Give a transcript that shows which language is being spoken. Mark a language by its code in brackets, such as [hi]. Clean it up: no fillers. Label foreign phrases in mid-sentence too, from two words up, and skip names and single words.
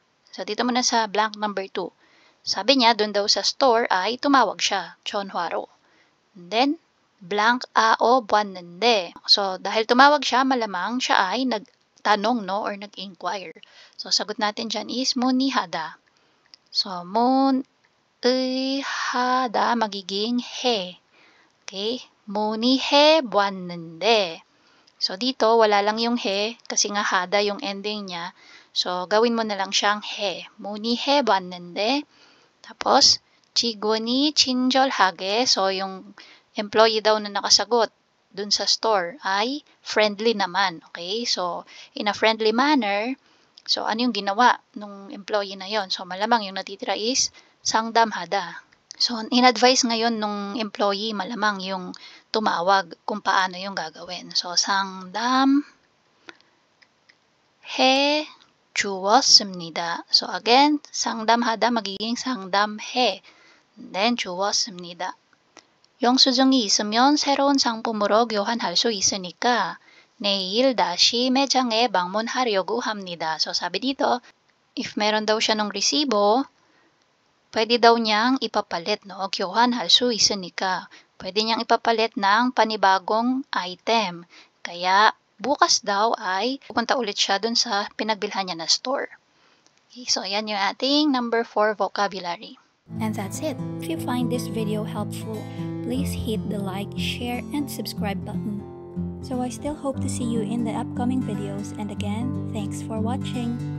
[tl] So, dito muna sa blank number 2. Sabi niya, doon daw sa store ay tumawag siya, [ko] 전화로. [en] And then, [ko] blank 왔는데. [tl] So, dahil tumawag siya, malamang siya ay nagtanong, no, or nag-inquire. So, sagot natin dyan is 문의하다. So, 문의하다 magiging he. [ko] Okay? 문의해 보았는데. [tl] So, dito, wala lang yung he kasi nga hada yung ending niya. So, gawin mo na lang siyang he. [ko] 문의해 보았는데. Tapos, 직원이 친절하게. [tl] So, yung employee daw na nakasagot dun sa store ay friendly naman. [en] Okay? So, in a friendly manner, so, [tl] ano yung ginawa nung employee na yon? So, malamang yung natitira is 상담하다. So, in-advise ngayon nung employee, malamang yung tumawag kung paano yung gagawin. So, [ko] 상담해 주었습니다. [en] So, again, [ko] 상담하다 magiging 상담해. [en] And then, [ko] 주었습니다. 영수증이 있으면 새로운 상품으로 교환할 수 있으니까 내일 다시 매장에 방문하려고 합니다. [tl] So, sabi dito, if meron daw siya ng resibo, pwede daw niyang ipapalit, no? [ko] 교환할 수 있으니까. [tl] Pwede niyang ipapalit ng panibagong item. Kaya, bukas daw ay pupunta ulit siya dun sa pinagbilhan niya na store. Okay, so, ayan yung ating number 4 vocabulary. [en] And that's it. If you find this video helpful, please hit the like, share, and subscribe button. So I still hope to see you in the upcoming videos, and again, thanks for watching.